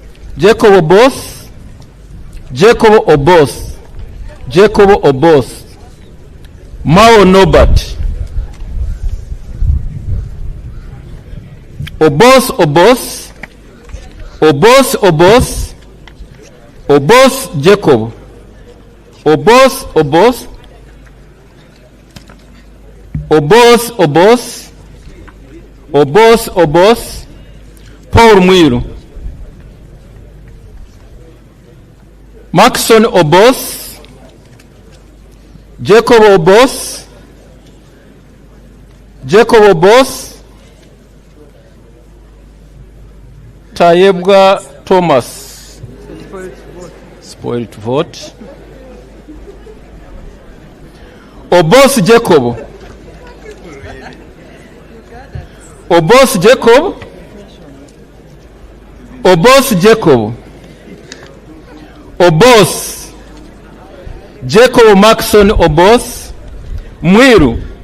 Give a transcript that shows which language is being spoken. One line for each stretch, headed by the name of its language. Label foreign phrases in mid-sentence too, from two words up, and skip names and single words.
English: Jacob Obos, Jacob Obos, Jacob Obos, Mao Norbert, Obos Obos, Obos Obos, Obos Jacob, Obos Obos, Obos Obos, Obos Obos, Paul Mwiru, Maxon Obos, Jacob Obos, Jacob Obos, Tayebwa Thomas, spoiled vote, Obos Jacob, Obos Jacob, Obos Jacob, Obos, Jacob Maxon Obos, Mwiru,